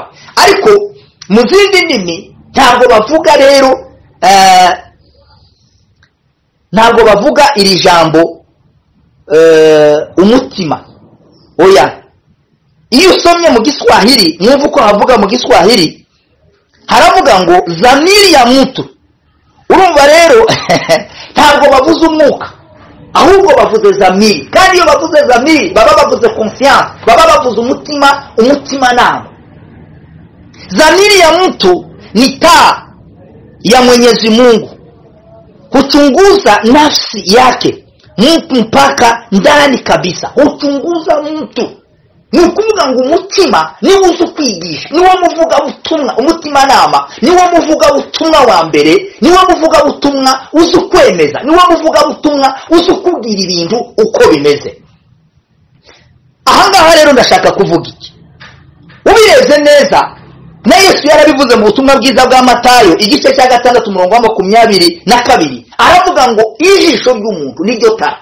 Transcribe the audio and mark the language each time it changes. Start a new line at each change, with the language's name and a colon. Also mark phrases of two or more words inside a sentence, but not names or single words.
Kinyarwanda: Ariko mu zindi ndimi ntabwo bavuga rero ntabwo bavuga iri jambo umutima. Oya, iyo usomye mu Giswahili mwumva uko havuga mu Giswahili, haravuga ngo
Swahili: zamiri ya mtu.
Kinyarwanda: Urumva rero ntabwo bavuze umwuka, ahubwo bavuze zamiri. Kandi iyo bavuze zamiri baba bavuze conscience, baba bavuze umutima nama.
Swahili: Zamiri ya mtu ni taa ya Mwenyezi Mungu, huchunguza nafsi yake mtu mpaka ndani kabisa, huchunguza mtu.
Kinyarwanda: Ni ukuvuga ngo umutima ni uzi kwigisha, ni wo muvuga butumwa. Umutima nama ni wo muvuga butumwa wa mbere, ni wo muvuga butumwa uzi kwemeza, ni wo muvuga butumwa uzi kubwira ibintu uko bimeze. Ahangaha rero ndashaka kuvuga iki. Ubireze neza na Yesu yarabivuze mu butumwa bwiza bwa Matayo igice cya 6 umurongo wa 22, aravuga ngo ijisho ry'umuntu niryo tara.